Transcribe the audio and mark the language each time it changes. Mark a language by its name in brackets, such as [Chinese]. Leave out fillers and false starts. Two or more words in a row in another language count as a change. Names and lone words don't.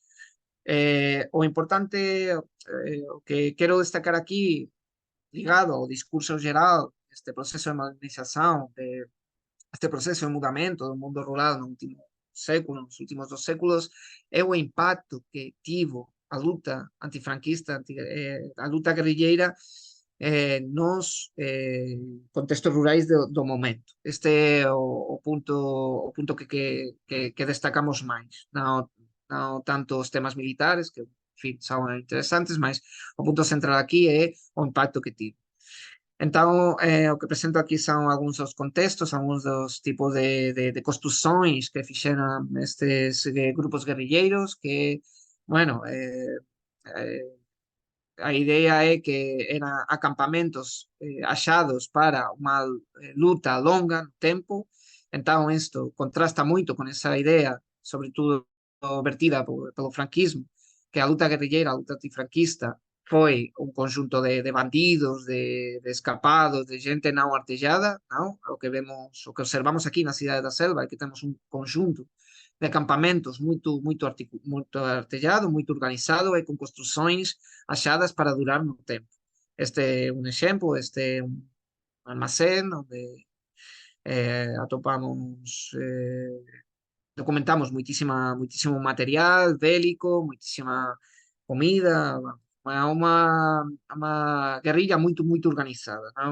[Galician] O importante, o que quero destacar aquí, ligado ao discurso geral, este proceso de modernización, este proceso de mudamento do mundo rural no último século, nos últimos 2 séculos, é o impacto que tivo a luta antifranquista, a luta guerrilleira nos contextos rurais do momento. Este é o punto que destacamos máis. Non tanto os temas militares, que, en fin, son interesantes, mas o punto central aquí é o impacto que tivo. [Portuguese] Então, o que apresento aqui são alguns dos contextos, alguns dos tipos de construções que fixeram estes grupos guerrilleiros, que, bueno, [Galician] a ideia é que eran acampamentos achados para unha luta longa no tempo, então isto contrasta moito con esa idea, sobre todo vertida pelo franquismo, que a luta guerrilleira, a luta antifranquista, foi un conjunto de bandidos, de escapados, de gente non artellada, non? O que vemos, o que observamos aquí na cidade da Selva é que temos un conjunto de acampamentos [Portuguese] muito artellado, muito organizado e com construções achadas para durar no tempo. Este é um exemplo, este é um armazém onde atopamos, documentamos muitíssimo material bélico, muitíssima comida, uma guerrilha muito organizada, não?